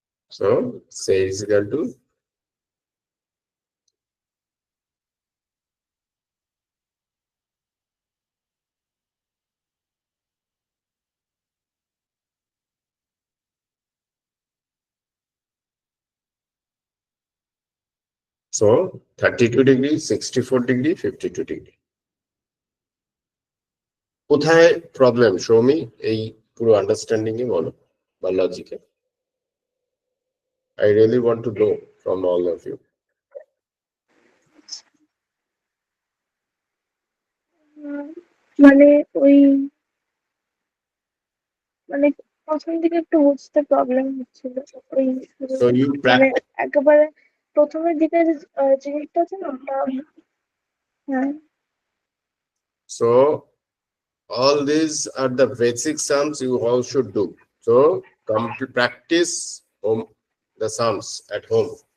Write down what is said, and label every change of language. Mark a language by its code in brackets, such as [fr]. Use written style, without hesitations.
[en] so say is equal to so 32 degree, 64 degree, 52 degree. [bn] কোথায় problem? [en] show me [bn] এই পুরো understanding এ বলো বা লজিকে। [en] I really want to know from all of you. [bn] মানে ওই মানে প্রথম দিকে একটু বুঝতে প্রবলেম হচ্ছিল ওই [en] So you [bn] মানে [en] practice. [bn] একেবারে প্রথমের দিকে যে জিনিসটা আছে না ওটা হ্যাঁ [en] So all these are the basic sums you all should do. So come to practice home the sums at home.